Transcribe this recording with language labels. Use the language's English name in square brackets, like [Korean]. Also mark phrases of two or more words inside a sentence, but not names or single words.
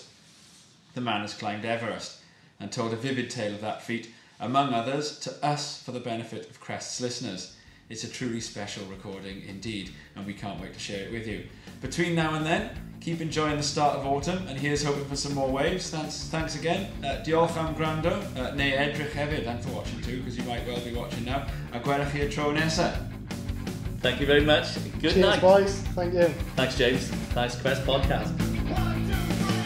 [English] The man has climbed Everest and told a vivid tale of that feat, among others, to us for the benefit of Crest's listeners. It's a truly special recording indeed, and we can't wait to share it with you. Between now and then, keep enjoying the start of autumn, and here's hoping for some more waves. Thanks again. [Welsh] Diolch am gwrando, neu edrych hefyd. [English] Thanks for watching too, because you might well be watching now. [Welsh] A gwelwch chi'r tro nesa. [English] Thank you very much. Good Cheers, night. boys. Thank you. Thanks, James. Thanks, Crest Podcast. 1, 2,